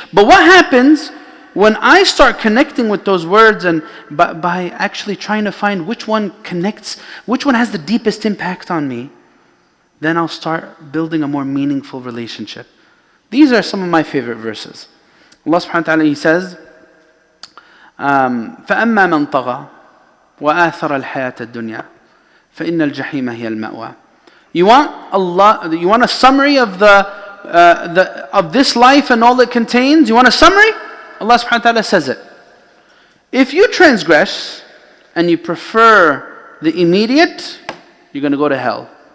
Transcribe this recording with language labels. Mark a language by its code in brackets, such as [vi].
[en] But what happens when I start connecting with those words and by actually trying to find which one connects, which one has the deepest impact on me, then I'll start building a more meaningful relationship. These are some of my favorite verses. Allah subhanahu wa ta'ala, He says, [ar] فَأَمَّا مَنْ طَغَى وَآثَرَ الْحَيَاةَ الدُّنْيَا فَإِنَّ الْجَحِيمَ هِيَ الْمَأْوَى. [en] You want a summary of of this life and all it contains? You want a summary? Allah subhanahu wa ta'ala says it. If you transgress and you prefer the immediate, you're going to go to hell.